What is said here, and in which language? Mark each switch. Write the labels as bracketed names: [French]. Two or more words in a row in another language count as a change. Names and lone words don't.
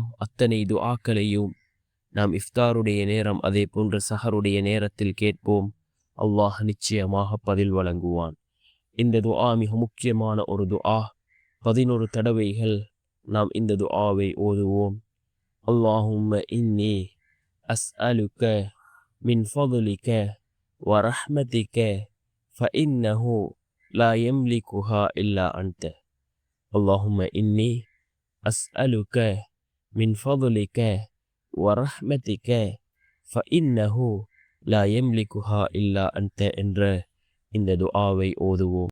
[Tamil] அத்தனை துஆக்களையும் நாம் இஃப்தாருடைய நேரம் அதே போன்று சஹருடைய நேரத்தில் கேட்போம். அல்லாஹ் நிச்சயமாக பதில் வழங்குவான். இந்த துஆ மிக முக்கியமான ஒரு துஆ. 11 தடவைகள் நாம் இந்த துஆவை ஓதுவோம். [Arabic] اللهم إني أسألك من فضلك ورحمتك فإنه لا يملكها إلا أنت. اللهم إني أسألك من فضلك ورحمتك فإنه لا يملكها إلا أنت [Tamil] என்ற இந்த துஆவை ஓதுவோம்.